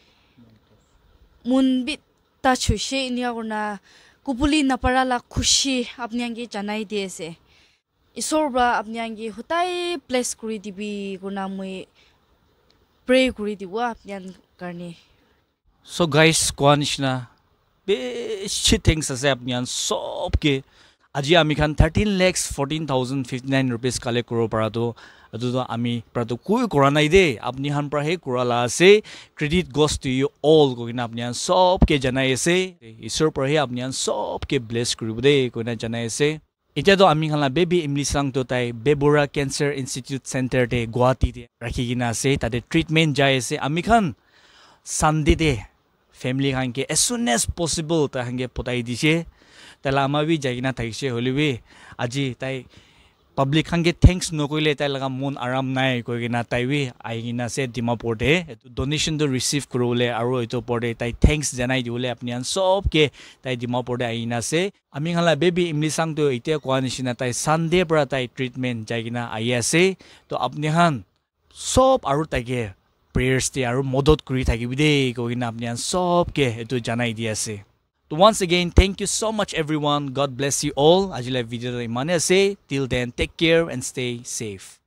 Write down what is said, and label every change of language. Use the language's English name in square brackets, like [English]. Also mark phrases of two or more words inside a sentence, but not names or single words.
[Naga Pidgin] munbit ta chushe inia guna kupuli naparala khushi apniangi janai de ase isorba apniangi hutai place kuri dibi guna moi pray kuri diwa apnian karni. [English] So guys, [Naga Pidgin] kwanishna beshi things ase apnian sob ke aji ami khan 13,14,059 rupees collect kuro para to adu ami para to koi kora nai de apni han pra he kora la ase [English] credit goes to you all [Naga Pidgin] ko gina apnian sob ke janai ase isor pra he apnian sob ke bless kuri bude ko na janai ase eta to ami khan la baby imli sang to tai Bebora Cancer Institute Center te Guwahati te rakhi gina ase tade treatment jai ase ami khan Sunday de family khan ke [English] as soon as possible [Naga Pidgin] ta hange potai dise tala ama bi jagina thaise holibi aji tai public khan ke thanks no koile tai laga mon aram nai koigina tai wi aigina se Dimapur de donation to receive kurole aro eto porde tai thanks janai diule apnian sob ke tai Dimapur de aina se ami khala baby imli sang to ite kwanishina tai Sunday pra tai treatment jagina aiase to apni han sob aro tage prayers te aro modot kuri thakibi de koigina apnian sob ke eto janai diase. [English] So once again, thank you so much everyone. God bless you all. [Naga Pidgin] Ajila video imane ase. [English] Till then, take care and stay safe.